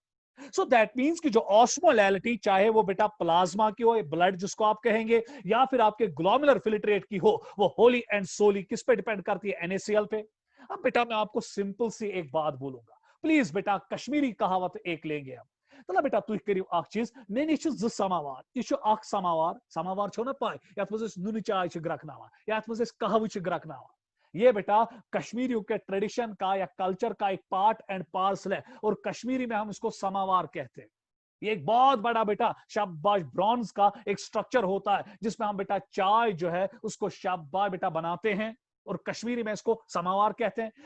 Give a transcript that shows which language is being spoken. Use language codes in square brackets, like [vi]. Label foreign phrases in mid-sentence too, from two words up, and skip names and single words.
[en] so that means [hi] कि जो ऑस्मोलैलिटी चाहे वो बेटा प्लाज्मा की हो, ब्लड जिसको आप कहेंगे, या फिर आपके [en] glomerular filtrate [hi] की हो, वो [en] wholly and solely [hi] किस पे डिपेंड करती है? NaCl पे। अब बेटा मैं आपको सिंपल सी एक बात बोलूंगा, प्लीज बेटा कश्मीरी कहावत एक लेंगे हम। [ks] तो बेटा तुम करियो अख चीज, मे नश ज समावार, यह अख समावार, समावार छो ना पाई, यथ मज नुन चाय ग्रकनावान, यथ मज कहव ग्रकनावान। [hi] ये बेटा कश्मीरियों के ट्रेडिशन का या कल्चर का एक [en] part and parcel [hi] है, और कश्मीरी में हम इसको समावार कहते हैं। ये एक बहुत बड़ा बेटा शाबाश ब्रॉन्ज का एक स्ट्रक्चर होता है, जिसमें हम बेटा चाय जो है उसको शाबाश बेटा बनाते हैं, और कश्मीरी में इसको समावार कहते हैं।